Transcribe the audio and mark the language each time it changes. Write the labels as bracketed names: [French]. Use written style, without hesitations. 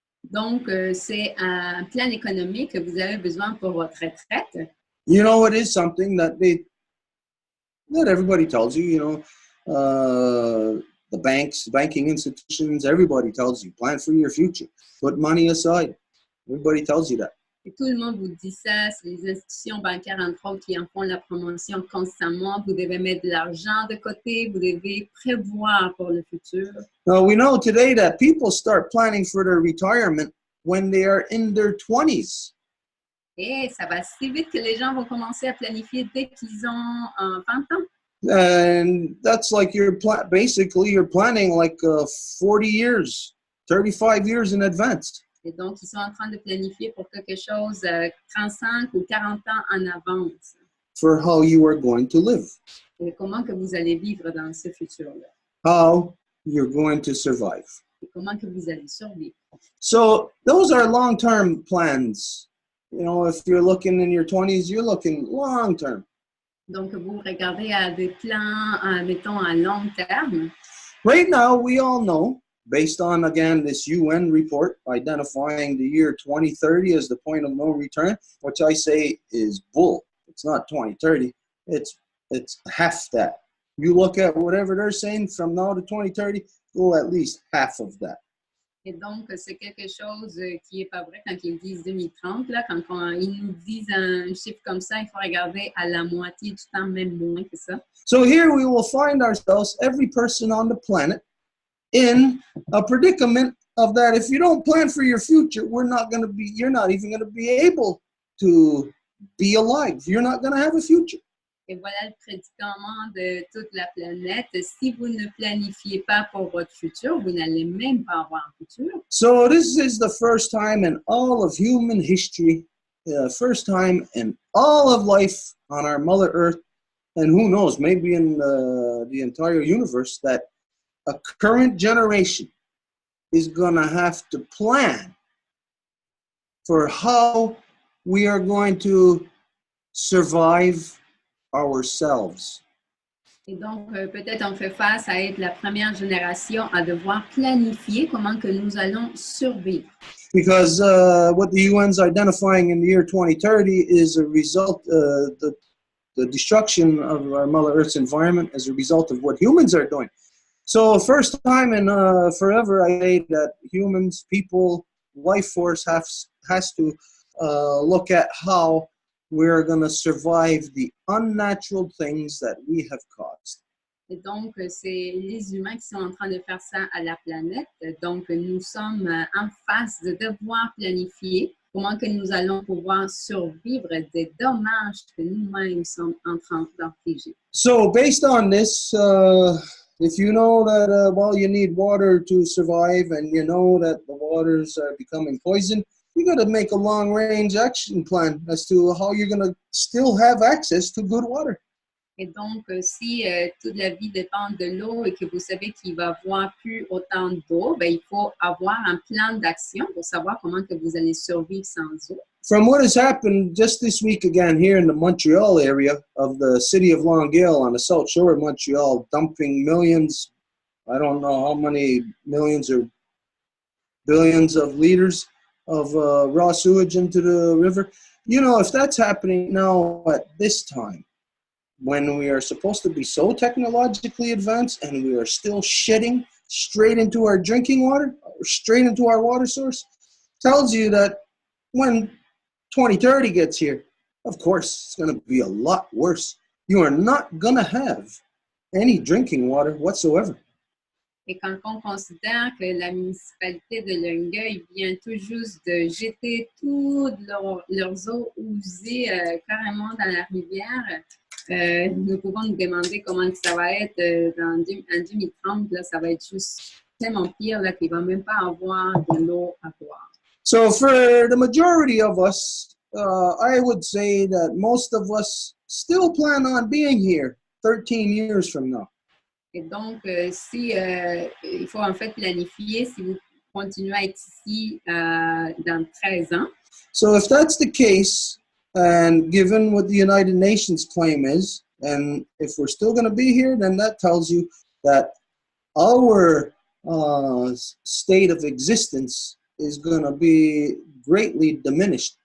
[French] Donc, c'est un plan économique que vous avez besoin pour votre retraite. [English] You know, it is something that everybody tells you, the banks, banking institutions, everybody tells you, plan for your future, put money aside. Everybody tells you that. [French] Et tout le monde vous dit ça, c'est les institutions bancaires, entre autres, qui en font la promotion constamment. Vous devez mettre de l'argent de côté, vous devez prévoir pour le futur. [English] Now, we know today that people start planning for their retirement when they are in their 20s. [French] Et ça va si vite que les gens vont commencer à planifier dès qu'ils ont 20 ans. [English] And that's like basically you're planning like 40 years, 35 years in advance. [French] Et donc, ils sont en train de planifier pour quelque chose 35 ou 40 ans en avance. [English] For how you are going to live. [French] Et comment que vous allez vivre dans ce futur-là. [English] How you're going to survive. [French] Et comment que vous allez survivre. [English] So those are long-term plans. You know, if you're looking in your 20s, you're looking long-term. [French] Donc, vous regardez à des plans, mettons, à long terme. [English] Right now, we all know, based on, again, this UN report identifying the year 2030 as the point of no return, which I say is bull. It's not 2030. It's half that. You look at whatever they're saying from now to 2030, go at least half of that. [French] Et donc, c'est quelque chose qui n'est pas vrai quand ils disent 2030. Là, quand ils nous disent un chiffre comme ça, il faut regarder à la moitié du temps, même moins que ça. [English] So here we will find ourselves, every person on the planet, in a predicament of that. If you don't plan for your future, you're not even going to be able to be alive. You're not going to have a future. [French] Et voilà le prédicament de toute la planète. Si vous ne planifiez pas pour votre futur, vous n'allez même pas avoir un futur. [English] So this is the first time in all of human history, first time in all of life on our Mother Earth, and who knows, maybe in the entire universe, that a current generation is going to have to plan for how we are going to survive ourselves. [French] Et donc, peut-être on fait face à être la première génération à devoir planifier comment que nous allons survivre. [English] Because what the UN's identifying in the year 2030 is a result, the destruction of our Mother Earth's environment as a result of what humans are doing. So first time in forever, I say that humans, people, life force has to look at how we're going to survive the unnatural things that we have caused. [French] Et donc, c'est les humains qui sont en train de faire ça à la planète. Donc, nous sommes en face de devoir planifier comment que nous allons pouvoir survivre des dommages que nous-mêmes sommes en train d'infliger. [English] So based on this, if you know that, you need water to survive and you know that the waters are becoming poisoned, you got to make a long-range action plan as to how you're going to still have access to good water. [French] Et donc, si toute la vie dépend de l'eau et que vous savez qu'il va y avoir plus autant d'eau, ben, il faut avoir un plan d'action pour savoir comment que vous allez survivre sans eau. [English] From what has happened just this week again here in the Montreal area of the city of Longueuil on the south shore of Montreal, dumping millions, I don't know how many millions or billions of liters of raw sewage into the river. You know, if that's happening now at this time, when we are supposed to be so technologically advanced and we are still shitting straight into our drinking water, straight into our water source, tells you that when 2030 gets here, of course, it's going to be a lot worse. You are not going to have any drinking water whatsoever. [French] Et quand on considère que la municipalité de Longueuil vient tout juste de jeter toutes leurs eaux usées carrément dans la rivière, nous pouvons nous demander comment ça va être en 2030. Là, ça va être juste tellement pire là, qu'il ne va même pas avoir de l'eau à boire. [English] So for the majority of us, I would say that most of us still plan on being here 13 years from now. [French] Et donc, il faut en fait planifier si vous continuez à être ici dans 13 ans. [English] So if that's the case, and given what the United Nations claim is, and if we're still going to be here, then that tells you that our state of existence is going to be greatly diminished.